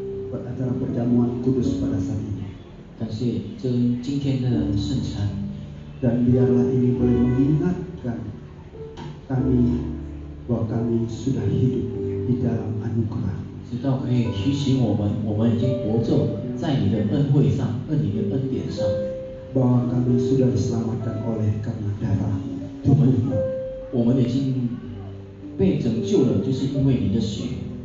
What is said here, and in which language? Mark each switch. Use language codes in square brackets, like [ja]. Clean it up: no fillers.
[id] buat acara perjamuan kudus pada saat ini. [zh] 感谢这今天的圣餐， [id] Dan biarlah ini boleh mengingatkan kami bahwa kami sudah hidup di dalam anugerah. [zh] 直到可以提醒我们已经活着在你的恩惠上，你的恩典上， [id] Bahwa kami sudah diselamatkan oleh karena darah tubuhmu. [zh] 我们已经被拯救了，就是因为你的血。